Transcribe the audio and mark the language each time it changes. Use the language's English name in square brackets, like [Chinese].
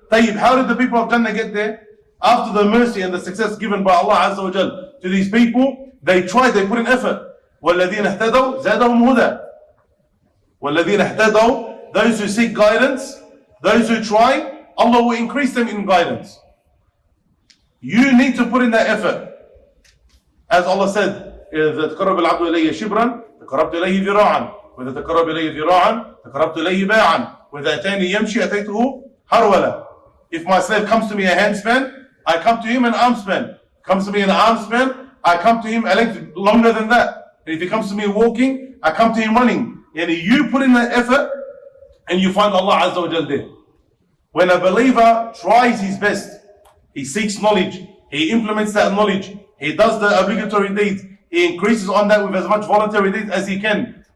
[English] Tayyib, how did the people of Jannah get there? After the mercy and the success given by Allah Azza wa Jal to these people, they tried, they put in effort. [Arabic] وَالَّذِينَ اهْتَدَوْا زَادَهُمْ هُدًى. وَالَّذِينَ اهْتَدَوْا, [English] those who seek guidance, those who try, Allah will increase them in guidance. You need to put in that effort. As Allah said, [Arabic] إذا تقرب العبد إلي شبرا تقربت إليه ذراعا وإذا تقرب إليه ذراعا تقربت إليه باعا وإذا أتاني يمشي أتيته هرولا. [English] If my slave comes to me a handspan, I come to him an arm span. Comes to me an arm span, I come to him a length longer than that. And if he comes to me walking, I come to him running. And you put in that effort and you find Allah Azza wa Jal there. When a believer tries his best, he seeks knowledge, he implements that knowledge, he does the obligatory deeds, he increases on that with as much voluntary deeds as he can.